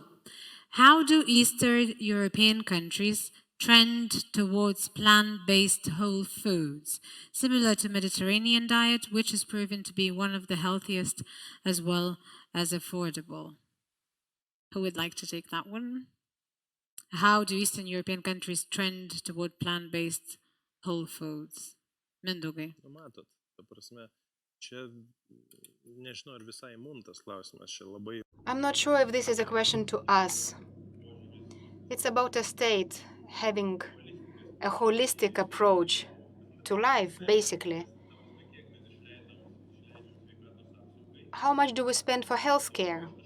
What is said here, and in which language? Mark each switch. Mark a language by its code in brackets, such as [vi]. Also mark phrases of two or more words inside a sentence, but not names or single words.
[en] How do Eastern European countries trend towards plant-based whole foods, similar to Mediterranean diet, which has proven to be one of the healthiest as well as affordable? Who would like to take that one? How do Eastern European countries trend toward plant-based whole foods? [lt] Mindaugai. Matot, ta prasme, čia nežinau, ar visai mum tas klausimas čia labai. [en] I'm not sure if this is a question to us. It's about a state having a holistic approach to life, basically. How much do we spend for healthcare?